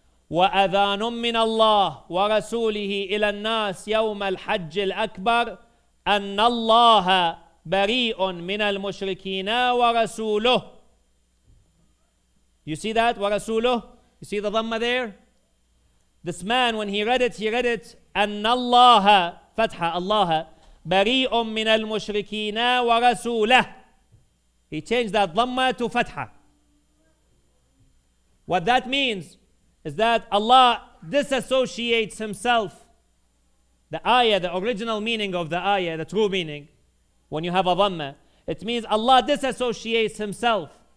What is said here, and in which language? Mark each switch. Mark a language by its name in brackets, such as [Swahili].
[Arabic] وَأَذَانٌ مِّنَ اللَّهِ وَرَسُولِهِ إِلَى النَّاسِ يَوْمَ الْحَجِّ الْأَكْبَرِ أَنَّ اللَّهَ بَرِيءٌ مِّنَ الْمُشْرِكِينَ وَرَسُولُهُ. [English] You see that? [Arabic] وَرَسُولُهُ. [English] You see the dhamma there? This man, when he read it, [Arabic] أَنَّ اللَّهَ فَتْحَ اللَّهَ بَرِيءٌ مِّنَ الْمُشْرِكِينَ وَرَسُولَهُ. [English] He changed that dhamma to fatha. What that means is that Allah disassociates Himself. The ayah, the original meaning of the ayah, the true meaning, when you have a dhamma, it means Allah disassociates Himself.